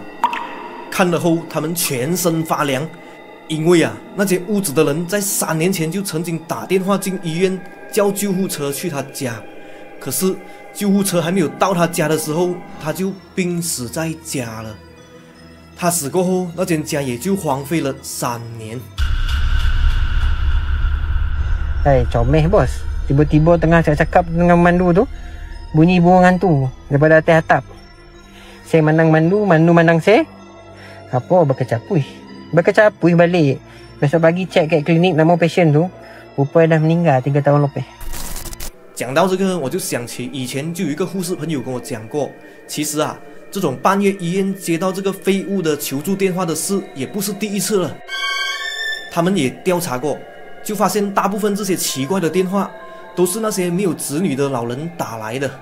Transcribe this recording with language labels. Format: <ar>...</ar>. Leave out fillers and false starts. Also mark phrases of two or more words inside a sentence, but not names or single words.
<zh>看了后他们全身发凉，因为啊，那间屋子的人在3年前就曾经打电话进医院叫救护车去他家，可是救护车还没有到他家的时候，他就病死在家了。他死过后，那间家也就荒废了3年。</zh> <ms>comel bos. Tiba-tiba tengah cakap dengan mandu tu, bunyi burung hantu daripada atas atap. Saya mandang mandu mandang saya. Apa berkecapui balik. Besok pagi cek kat klinik nama pasien tu, rupanya dah meninggal 3 tahun lebih。</ms> <zh>讲到这个，我就想起以前就有一个护士朋友跟我讲过，其实啊，这种半夜医院接到这个废物的求助电话的事也不是第一次了。他们也调查过，就发现大部分这些奇怪的电话都是那些没有子女的老人打来的。</zh>